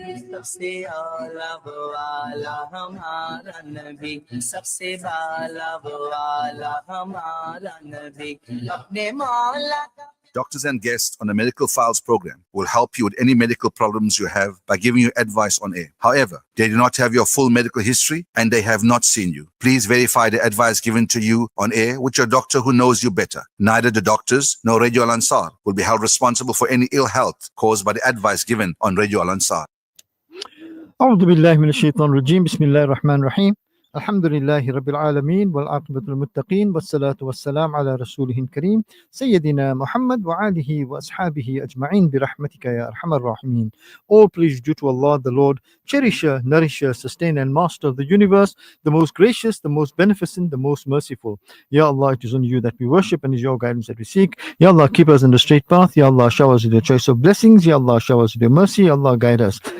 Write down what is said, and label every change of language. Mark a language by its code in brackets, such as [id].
[hi] सबसे आला वाला हमारा नबी सबसे बाला वाला हमारा नबी अपने मौला का [en] Doctors and guests on the Medical Files program will help you with any medical problems you have by giving you advice on air. However, they do not have your full medical history and they have not seen you. Please verify the advice given to you on air with your doctor who knows you better. Neither the doctors nor Radio Al Ansar will be held responsible for any ill health caused by the advice given on Radio Al Ansar. [ar] أعوذ بالله من الشيطان الرجيم بسم الله الرحمن الرحيم الحمد لله رب العالمين والعاقبة للمتقين والصلاة والسلام على رسوله الكريم سيدنا محمد وآله وأصحابه أجمعين برحمتك يا أرحم الراحمين. [en] All praise due to Allah, the Lord, cherisher, nourisher, sustainer and master of the universe, the most gracious, the most beneficent, the most merciful. Ya Allah, it is only you that we worship and it is your guidance that we seek. Ya Allah, keep us in the straight path. Ya Allah, shower us with your choice of blessings. Ya Allah, shower us with your mercy. Ya Allah, guide us.